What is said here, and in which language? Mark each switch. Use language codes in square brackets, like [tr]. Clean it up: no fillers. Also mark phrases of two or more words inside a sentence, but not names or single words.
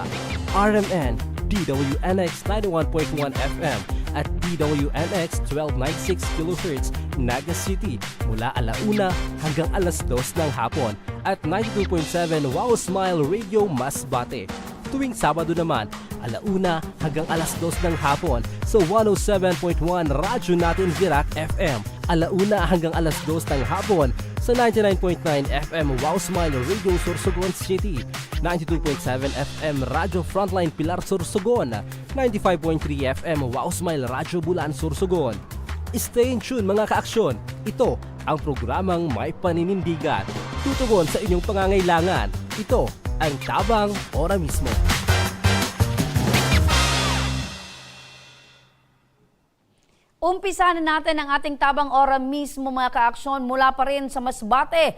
[tl] RMN, DWNX 91.1 FM at DWNX 1296 kHz Naga City mula alauna hanggang alas 2 ng hapon at 92.7 Wow Smile Radio Masbate. Tuwing Sabado naman, alauna hanggang alas 2 ng hapon sa 107.1 Radyo Natin Virac FM. Alauna hanggang alas 2 ng hapon sa 99.9 FM Wow Smile Radio Sorsogon City, 92.7 FM Radyo Frontline Pilar Sorsogon, 95.3 FM Wow Smile Radyo Bulan Sorsogon. [en] Stay in tune mga ka-aksyon. [tl] Ito ang programang may paninindigan. Tutugon sa inyong pangangailangan. Ito ang Tabang Ora mismo. Umpisa na natin ang ating Tabang Ora mismo mga ka-aksyon mula pa rin sa Masbate.